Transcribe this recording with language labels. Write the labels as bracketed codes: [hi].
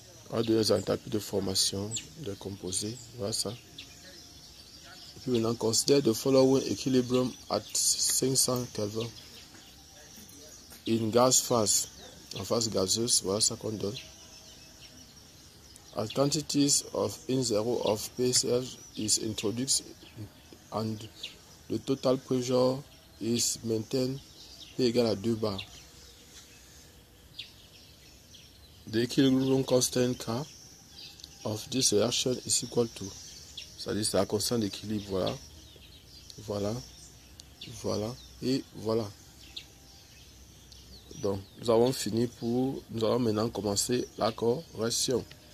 [fr] On a donné les enthalpies de formation des composés. Voilà ça. Et puis maintenant, considère [en] the following equilibrium at 500 Kelvin. In gas phase. [fr] En phase gazeuse, voilà ça qu'on donne. [en] As quantities of N0 of PCl is introduced and the total pressure is maintained, P [fr] égale à [en] 2 bar. The equilibrium constant K of this reaction is equal to, [fr] c'est-à-dire c'est la constante d'équilibre, voilà, voilà, voilà et voilà. Donc nous avons fini nous allons maintenant commencer la correction.